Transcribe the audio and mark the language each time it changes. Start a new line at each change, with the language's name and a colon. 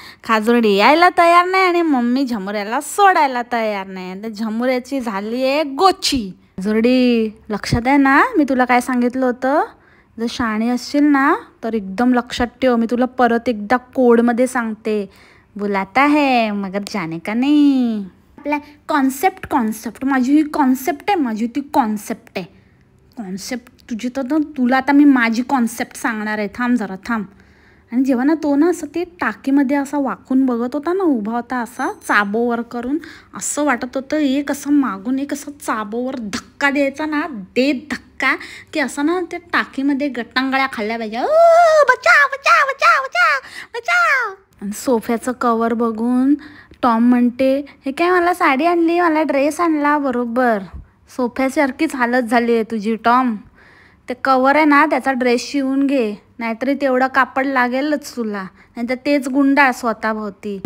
Marathi: खाजुर्डी यायला तयार नाही आणि मम्मी झमुऱ्याला सोडायला तयार नाही. आणि झमुऱ्याची झाली आहे गोची. खाजुर्डी लक्षात आहे ना मी तुला काय सांगितलं होतं? जर शाणी असशील ना तर एकदम लक्षात ठेव. मी तुला परत एकदा कोडमध्ये सांगते.
Hindi: बुलाता है मगर जाने का नाही.
Marathi: आपल्या कॉन्सेप्ट माझी ही कॉन्सेप्ट आहे. माझी ती कॉन्सेप्ट आहे. कॉन्सेप्ट तुझी तर तुला आता मी माझी कॉन्सेप्ट सांगणार आहे. थांब जरा थांब. आणि जेव्हा ना तो ना असं ते टाकीमध्ये असा वाकून बघत होता ना, उभा होता असा चाबोवर करून, असं वाटत होतं एक असं मागून एक असं चाबोवर धक्का द्यायचा ना, दे धक्का की असं ना त्या टाकीमध्ये गटांगळ्या खाल्ल्या पाहिजे. बचाव बचाव बचाव बचाव बचाव. आणि सोफ्याचं कवर बघून टॉम म्हणते, हे काय मला साडी आणली, मला ड्रेस आणला बरोबर. सोफ्यासारखीच हालत झाली आहे तुझी टॉम. ते कवर आहे ना त्याचा ड्रेस शिवून घे, नाहीतरी तेवढं कापड लागेलच तुला, नाहीतर तेच गुंडाळ स्वतःभोवती.